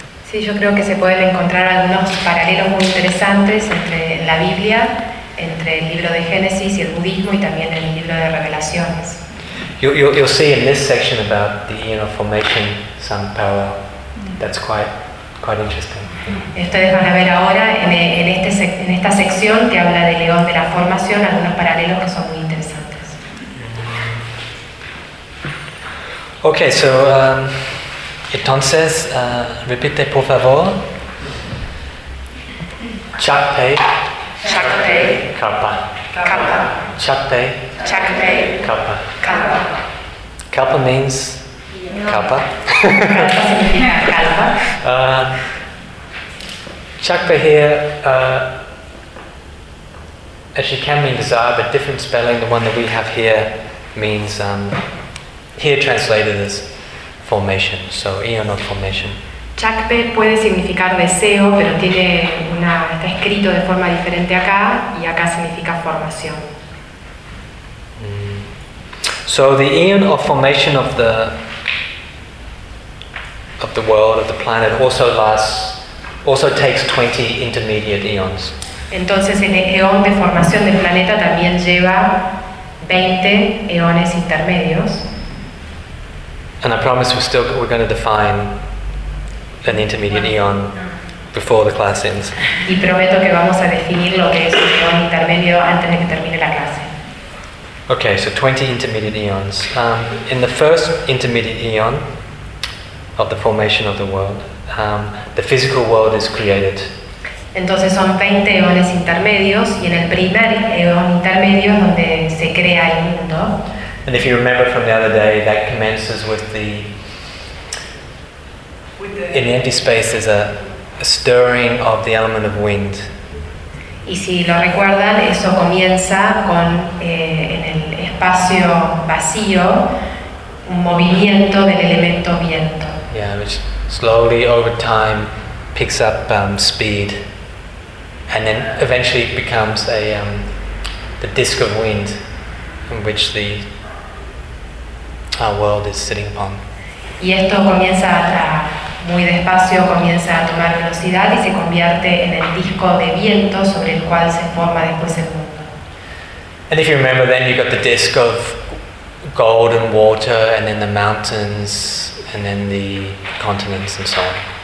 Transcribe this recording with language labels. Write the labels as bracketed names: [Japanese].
[Spanish] Sí, yo creo que se pueden encontrar algunos paralelos muy interesantes entre la Biblia, entre el libro de Génesis y el budismo, y también en el libro de Revelaciones. [English] You'll see in this section about the eon of formation some parallel. That's quite interesting. [Spanish] Ustedes van a ver ahora en esta sección que habla del león de la formación algunos paralelos que son muy interesantes. [English] Okay, so [Spanish] Entonces, repite por favor. [Tibetan] Chakpe. Chakpe. Kalpa. Kalpa. Chakpe. Chakpe. Kalpa. Kalpa. [English] Kalpa means [Tibetan] Kalpa. Kalpa. [English] Chakpe here actually can mean desire, but different spelling, the one that we have here means here translated as formation, so eon of formation. [Spanish] Chakpe puede significar deseo, pero tiene una, está escrito de forma diferente acá, y acá significa formación. [English] So the eon of formation of the world, of the planet, also lasts, also takes 20 intermediate eons. [Spanish] Entonces el eón de formación del planeta también lleva 20 eones intermedios. [English] And I promise we're going to define an intermediate eon before the class ends. [Spanish] Y prometo que vamos a definir lo que es un eón intermedio antes de que termine la clase. [English] Okay, so 20 intermediate eons. In the first intermediate eon of the formation of the world, the physical world is created. [Spanish] Entonces son 20 eones intermedios y en el primer eón intermedio es donde se crea el mundo. [English] And if you remember from the other day, that commences with the in the empty space there's a stirring of the element of wind. [Spanish] Y si lo recuerdan, eso comienza con en el espacio vacío un movimiento del elemento viento. [English] Yeah, which slowly over time picks up speed. And then eventually it becomes a the disc of wind in which the our world is sitting upon. [Spanish] Y esto comienza muy despacio, comienza a tomar velocidad y se convierte en el disco de viento sobre el cual se forma después el mundo. [English] And if you remember, then you've got the disc of gold and water, and then the mountains, and then the continents and so on.